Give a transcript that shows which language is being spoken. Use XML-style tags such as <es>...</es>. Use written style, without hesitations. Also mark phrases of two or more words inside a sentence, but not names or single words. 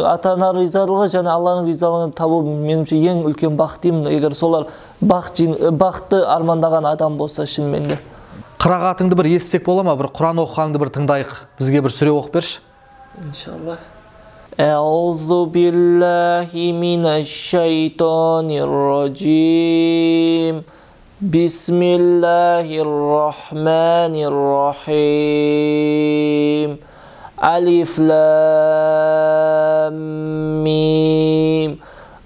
<kk>Ата-ана ризалығы және Алланың ризалығын табу меніңше ең үлкен бақыт деймін. Егер солар бақытты армандаған адам болса шынымен де. Қырағатыңды бір естісек бола ма? Бір Құран оқығанды бір тыңдайық. Бізге бір сүре оқып берші.</kk> <ar>إن شاء الله. أعوذ بالله من الشيطان الرجيم. بسم الله الرحمن الرحيم. الم.</ar>